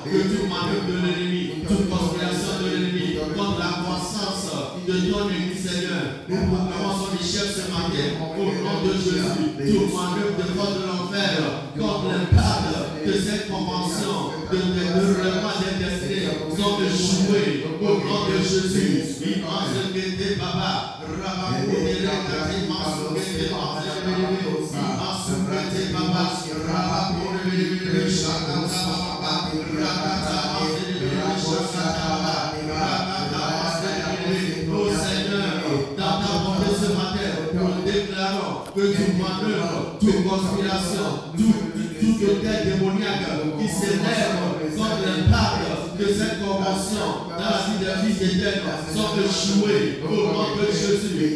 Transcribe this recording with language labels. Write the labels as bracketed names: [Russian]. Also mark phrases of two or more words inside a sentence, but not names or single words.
[French] que toute manœuvre de l'ennemi, toute conspiration de l'ennemi, contre la croissance de ton Église, Seigneur, nous proclamons son échec ce matin, au nom de Jésus. Toute manœuvre de force de l'enfer, contre l'impact de cette convention, de relèvement des destinées, sont échoués, au nom de Jésus. Immense guetté, Papa, Rababou, Délégaté, Mansou, Guetté, Immense guetté, Papa, Rababou, Délégaté, Chakata, Papa, Rakata, oh Seigneur, dans ta bonté ce matin, nous déclarons que toute manœuvre, toute conspiration, toute tête démoniaque qui s'élève contre l'impact de cette convention dans la vie des fils éternels sont échoués au nom de Jésus.